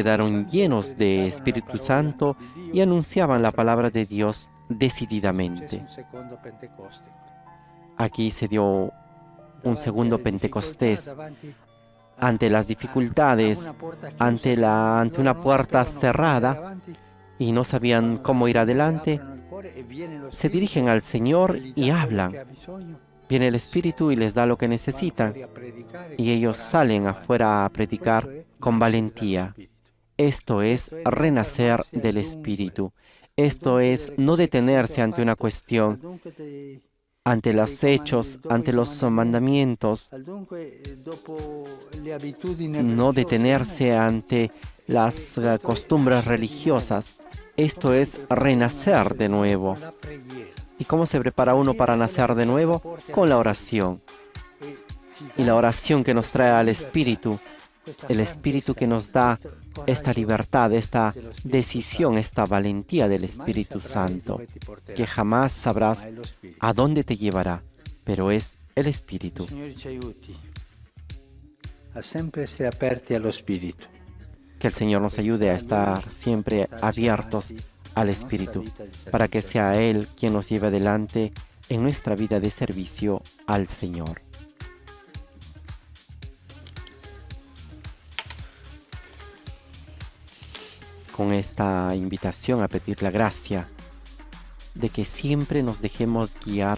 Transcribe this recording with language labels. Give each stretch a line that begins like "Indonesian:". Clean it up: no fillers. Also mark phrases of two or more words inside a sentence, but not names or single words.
Spanish: quedaron
Italian: Santo e
Spanish: llenos de
Italian: predicavano la
Spanish: Espíritu
Italian: parola
Spanish: Santo
Italian: di
Spanish: y
Italian: Dio
Spanish: anunciaban
Italian: con
Spanish: la palabra de
Italian: franchezza.
Spanish: Dios
Italian: Successe
Spanish: decididamente.
Italian: un secondo Pentecoste.
Spanish: Aquí se dio un
Italian: Davanti
Spanish: segundo
Italian: alle difficoltà,
Spanish: Pentecostés.
Italian: davanti
Spanish: Ante las
Italian: a
Spanish: dificultades,
Italian: una porta chiusa,
Spanish: ante
Italian: loro
Spanish: una
Italian: non
Spanish: puerta
Italian: sapevano come
Spanish: cerrada
Italian: andare avanti.
Spanish: y no sabían
Italian: Vanno
Spanish: cómo
Italian: dal
Spanish: ir
Italian: Signore,
Spanish: adelante,
Italian: aprono il cuore e viene lo
Spanish: se
Italian: Spirito
Spanish: dirigen al
Italian: e
Spanish: Señor
Italian: gli
Spanish: y
Italian: dà quello che
Spanish: hablan.
Italian: ha bisogno.
Spanish: Viene el Espíritu y les da lo que
Italian: Vanno
Spanish: necesitan.
Italian: fuori a predicare
Spanish: Y
Italian: con
Spanish: ellos
Italian: coraggio
Spanish: salen
Italian: davanti.
Spanish: afuera a
Italian: Questo
Spanish: predicar
Italian: è
Spanish: con
Italian: nascere
Spanish: valentía.
Italian: dallo Spirito.
Spanish: Esto es
Italian: Questo è non
Spanish: renacer
Italian: fermarsi al
Spanish: del
Italian: dunque,
Spanish: Espíritu.
Italian: al
Spanish: Esto
Italian: dunque
Spanish: es
Italian: delle
Spanish: no
Italian: cose che
Spanish: detenerse
Italian: Cristo ha
Spanish: ante una
Italian: fatto, al
Spanish: cuestión,
Italian: dunque
Spanish: ante los hechos, ante los mandamientos,
Italian: al dunque dopo le abitudini
Spanish: no
Italian: religiose.
Spanish: detenerse ante las costumbres religiosas. Esto es renacer de nuevo.
Italian: Con la preghiera.
Spanish: ¿Y cómo se prepara uno para nacer de nuevo? Con la oración.
Italian: E ci
Spanish: Y
Italian: dà
Spanish: la oración que nos trae al
Italian: questa
Spanish: Espíritu,
Italian: questa
Spanish: el Espíritu
Italian: franchezza,
Spanish: que nos da
Italian: questo
Spanish: esta
Italian: coraggio
Spanish: libertad, esta
Italian: dello Spirito
Spanish: decisión,
Italian: Santo.
Spanish: esta valentía del
Italian: Che mai
Spanish: Espíritu
Italian: saprai
Spanish: Santo,
Italian: dove ti porterà,
Spanish: que jamás sabrás
Italian: ma è lo Spirito.
Spanish: a dónde te llevará, pero es el
Italian: Il
Spanish: Espíritu.
Italian: Signore ci aiuti a sempre essere aperti allo Spirito.
Spanish: Que el Señor nos ayude a estar siempre abiertos al Espíritu, para que sea Él quien nos lleve adelante en nuestra vida de servicio al Señor. Con esta invitación a pedir la gracia de que siempre nos dejemos guiar